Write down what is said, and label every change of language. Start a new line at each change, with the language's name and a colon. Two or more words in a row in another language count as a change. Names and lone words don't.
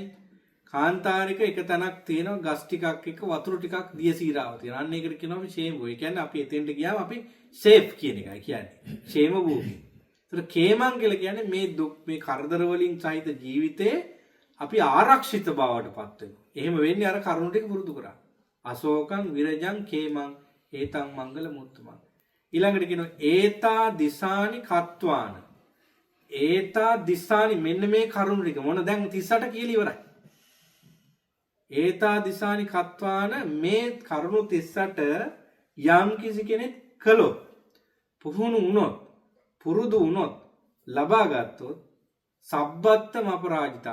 Sinhala: කාන්තාරික එක තැනක් තියෙනවා, ගස් ටිකක් එක්ක වතුර ටිකක් දියසීරාව තියෙනවා. අන්න ඒකට කියනවා අපි ക്ഷേම භූමිය. කියන්නේ අපි එතෙන්ට ගියාම අපි සේෆ් කියන එකයි කියන්නේ. ക്ഷേම භූමිය. ඒතර khemam කියලා කියන්නේ මේ දුක් මේ කරදර වලින් සහිත ජීවිතේ අපි ආරක්ෂිත බවට පත් වෙනවා. එහෙම වෙන්නේ අර කරුණු ටික පුරුදු කරා.
Pali: අශෝකං විරජං khemam ඒතං මංගල මුත්තමං.
Sinhala: ඊළඟට කියනවා
Pali: ඒතා දිසානි කත්වාන. ඒතා දිසානි
Sinhala: මෙන්න මේ කරුණු ටික මොන දැන් 38 කියලා ඉවරයි.
Pali: ඒතා දිසානි කත්වාන
Sinhala: මේ කරුණු 38 යම් කිසි කෙනෙක් කළොත්, පුහුණු වුණොත්, පුරුදු වුණොත්, ලබා ගත්තොත්
Pali: සබ්බත්තම අපරාජිතා.